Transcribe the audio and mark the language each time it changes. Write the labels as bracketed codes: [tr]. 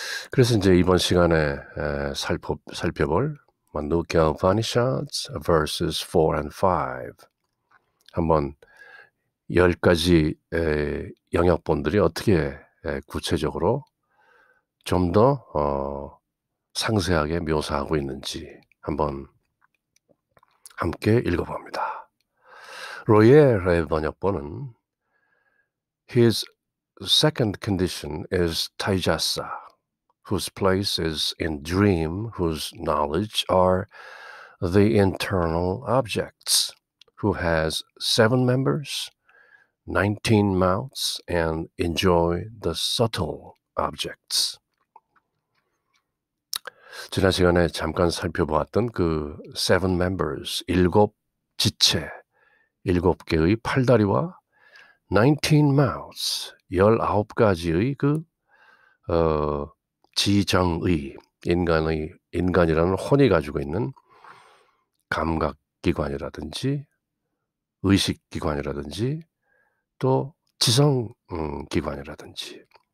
[ko] 그래서 이제 이번 시간에 살펴볼 [en] Mandukya Upanishads verses 4 and 5 [ko] 한번 10가지 영역본들이 어떻게 구체적으로 좀 더 상세하게 묘사하고 있는지 한번 함께 읽어봅니다. 로이엘의 번역본은 [en] His second condition is Taijasa, whose place is in dream, whose knowledge are the internal objects, who has 7 members, 19 mouths, and enjoy the subtle objects. [ko] 지난 시간에 잠깐 살펴보았던 그 7 members, 7 지체, 7개의 팔다리와 19 mouths, 19가지의 그 지정의, 인간이라는 혼이 가지고 있는 감각기관이라든지 의식기관이라든지 또 지성기관이라든지